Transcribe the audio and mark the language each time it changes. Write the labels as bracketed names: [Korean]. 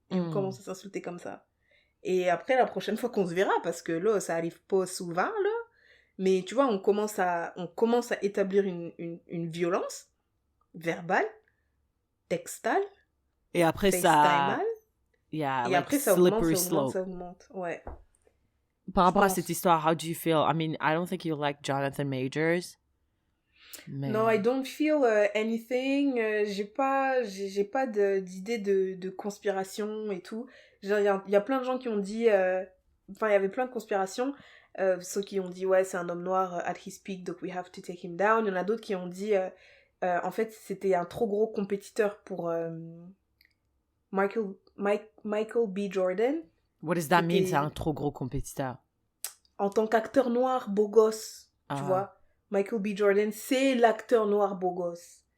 [French] Et on commence à s'insulter comme ça. Et après, la prochaine fois qu'on se verra, parce que là, ça arrive pas souvent, là. Mais tu vois, on commence à établir une violence verbale, textale. Et après, ça... [English] Yeah, [French] et [English] like [French] après, ça augmente. Ouais. Par rapport à cette histoire, [English] how do you feel? I mean, I don't think you like Jonathan Majors. [French] Mais... [English] No, I don't feel anything. [French] J'ai pas d'idée de conspiration et tout. Il y a plein de gens qui ont dit... Enfin, il y avait plein de conspirations. Ceux qui ont dit, ouais, c'est un homme noir [English] at his peak, [French] donc [English] we have to take him down. [French] Il y en a d'autres qui ont dit, en fait, c'était un trop gros compétiteur pour Michael B. Jordan. [English] What does that mean, [French] c'est un trop gros compétiteur? En tant qu'acteur noir beau gosse, tu vois. Michael B. Jordan, c'est l'acteur noir beau gosse.